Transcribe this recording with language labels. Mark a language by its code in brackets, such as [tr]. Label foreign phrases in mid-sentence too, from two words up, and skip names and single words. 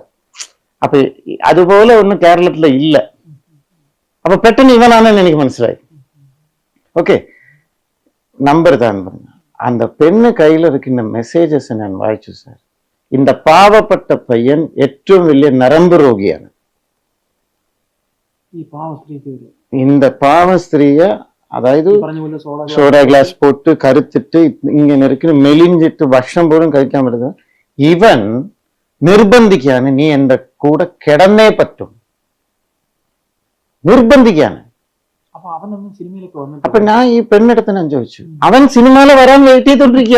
[ml] അപ്പൊ അതുപോലെ ഒന്നും കേരളത്തില് ഇല്ല. അപ്പൊ പെട്ടെന്ന് ഇവനാണെന്ന് എനിക്ക് മനസ്സിലായി. ഓക്കെ, നമ്പർ താൻ പറഞ്ഞു. அந்த പെണ്ണ് കയ്യിൽ ഇരിക്കുന്ന മെസ്സേജസ് ഞാൻ വായിച്ചു. സാർ, இந்த പാവപ്പെട്ട പയ്യൻ ഏറ്റവും വലിയ നരമ്പ് രോഗിയാണ്. [ta] இந்த பாவ ஸ்திரீய, [ml] അതായത് സോഡ ഗ്ലാസ് പൊട്ട് കരുത്തിട്ട് ഇങ്ങനെ ഇരിക്കുന്ന മെലിഞ്ഞിട്ട് ഭക്ഷണം പോലും കഴിക്കാൻ പറ്റുന്നത്. ഇവൻ നിർബന്ധിക്കാന് നീ എന്റെ കൂടെ കിടന്നേ പറ്റും, നിർബന്ധിക്കാന്. അപ്പൊ ഞാൻ ഈ പെണ്ണെടുത്ത് ഞാൻ ചോദിച്ചു, അവൻ സിനിമയിൽ വരാൻ വെയിറ്റ് ചെയ്തോണ്ടിരിക്കുക.